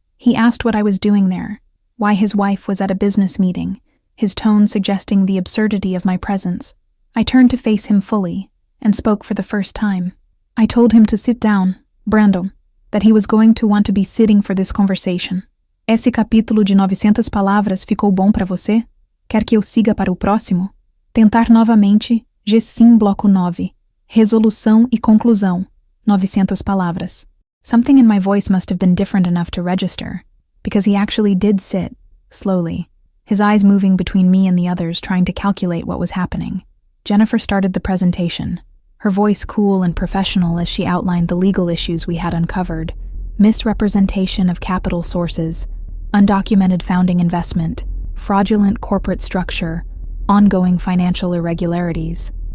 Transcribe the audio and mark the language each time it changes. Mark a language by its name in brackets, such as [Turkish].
[English] He asked what I was doing there, why his wife was at a business meeting, his tone suggesting the absurdity of my presence. I turned to face him fully and spoke for the first time. I told him to sit down, Brandon, that he was going to want to be sitting for this conversation. [Portuguese] Esse capítulo de 900 palavras ficou bom para você? Quer que eu siga para o próximo? Tentar novamente, G-Sim bloco 9. Resolução e conclusão, 900 palavras. [English] Something in my voice must have been different enough to register, because he actually did sit, slowly, his eyes moving between me and the others trying to calculate what was happening. Jennifer started the presentation, her voice cool and professional as she outlined the legal issues we had uncovered: misrepresentation of capital sources, undocumented founding investment, fraudulent corporate structure, ongoing financial irregularities.